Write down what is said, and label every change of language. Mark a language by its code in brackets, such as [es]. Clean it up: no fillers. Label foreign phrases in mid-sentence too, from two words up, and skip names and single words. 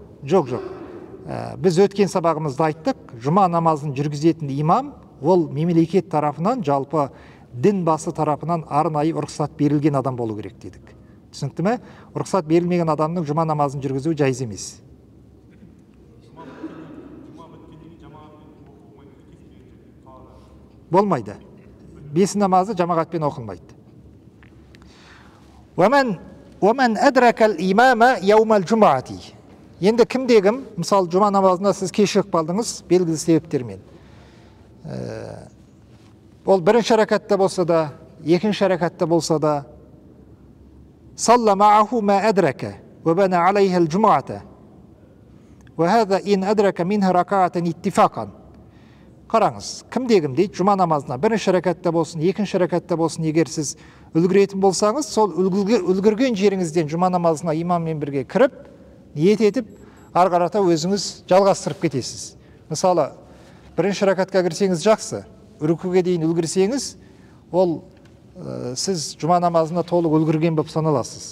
[kk] Біз өткен сабағымызда айттық, жұма намазын жүргізетін имам, ол мемлекет тарапынан, жалпы дін басы тарапынан арнайы рұқсат берілген адам болу керек дедік. Түсінікті ме? Рұқсат берілмеген адамның жұма намазын жүргізуі жайыз емес. Болмайды. Бес намазы жамағатпен оқылмайды. [ar] وَمَنْ أَدْرَكَ الْإِمَامَ يَوْمَ الْجُمَعَةِ. [kk] Енді кімде-кім, мысалы жұма намазына сіз кешігіп қалдыңыз белгілі себептермен. Ол бірінші рәкатта болса да, екінші рәкатта болса да, [ar] صلى معه ما أدرك وبنى عليها الجمعة وهذا إن أدرك منها ركعة اتفاقا. [kk] Қараңыз, кімде-кім дейді, жұма намазына бірінші рәкатта болсын, екінші рәкатта болсын, егер сіз үлгіретін болсаңыз, сол үлгірген жеріңізден жұма намазына имаммен бірге кіріп, ниет етіп, ары қарата өзіңіз жалғастырып кетесіз. Мысалы, бірінші рәкатқа кірсеңіз жақсы, рүкуге дейін үлгірсеңіз, ол сіз жұма намазына толық үлгірген болып саналасыз.